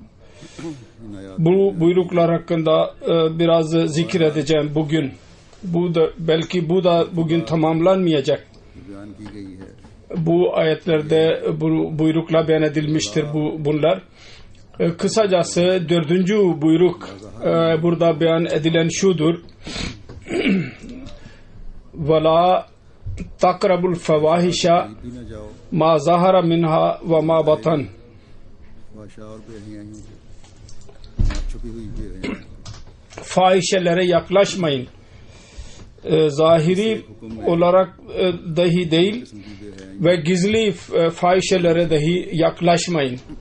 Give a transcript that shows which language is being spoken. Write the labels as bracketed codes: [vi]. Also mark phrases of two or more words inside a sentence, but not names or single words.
[tr] Bu buyruklar hakkında biraz zikredeceğim bugün. Bu da belki bu da bugün tamamlanmayacak. Bu ayetlerde bu buyrukla beyan edilmiştir bunlar. Kısacası 4. buyruk burada beyan edilen şudur. [ar] وَلَا تَقْرَبُ الْفَوَاحِشَ مَا ظَهَرَ مِنْهَا وَمَا بَطَنَ [tr] Fahişelere yaklaşmayın. Zahiri olarak dahi değil ve gizli fahişelere dahi yaklaşmayın.